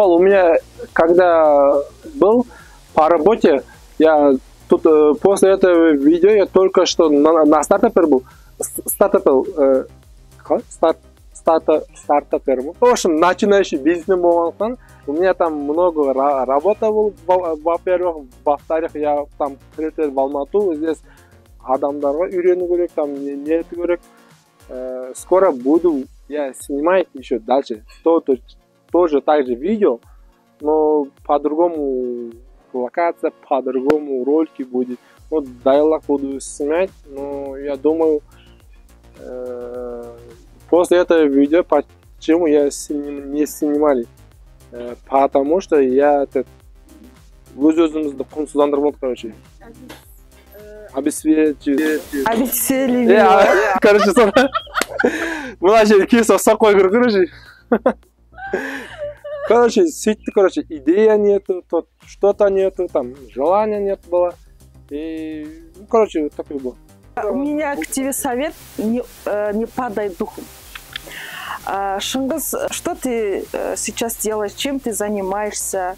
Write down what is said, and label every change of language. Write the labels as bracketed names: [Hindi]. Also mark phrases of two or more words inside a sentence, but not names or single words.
[Russian] У меня, когда был по работе, я тут после этого видео я только что на стартапер был. Стартапер. В общем, начинающий бизнес болғандықтан, у меня там много работы был, во-первых. Во-вторых, я там прилетел в Алмату, здесь [Kazakh] адамдарға үйрену керек, [Russian] там [Kazakh] не ету керек. [Russian] Скоро буду я снимать еще дальше. Тоже так же видео, но по-другому локация, по-другому ролики будет. Вот диалог буду снимать, но я думаю, после этого видео, почему я не снимали? Потому что я [Kazakh] өз-өзімізді құнсыздандырып, [Russian] короче. Обесцвечивать. [Kazakh] Короче, мына жерге кесіп ұстап қой керек, короче. Короче, сөйтті, короче, [Russian] идея нету, что-то нету, там, желания нет было. И, короче, вот такой был. У меня к тебе совет, не падай духом. Шыңғыс, что ты сейчас делаешь, чем ты занимаешься?